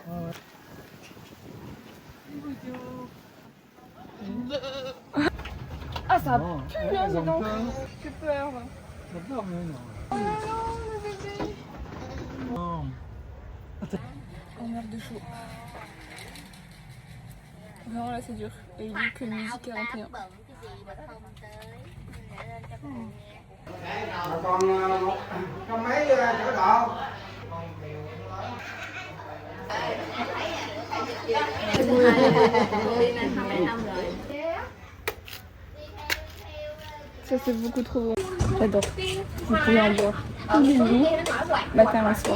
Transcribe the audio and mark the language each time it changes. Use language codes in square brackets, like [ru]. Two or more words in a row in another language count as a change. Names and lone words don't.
[fr] Ah, ça pue là, dis donc. J'ai peur. J'ai peur, mais non. Oh non, non, le bébé. Non. On meurt de chaud. Non, là c'est dur. Et il dit que midi 41. [vi] Còn trong mấy chỗ độ [fr] Ça c'est beaucoup trop bon. J'adore. Vous pouvez en boire tous les jours, matin et soir.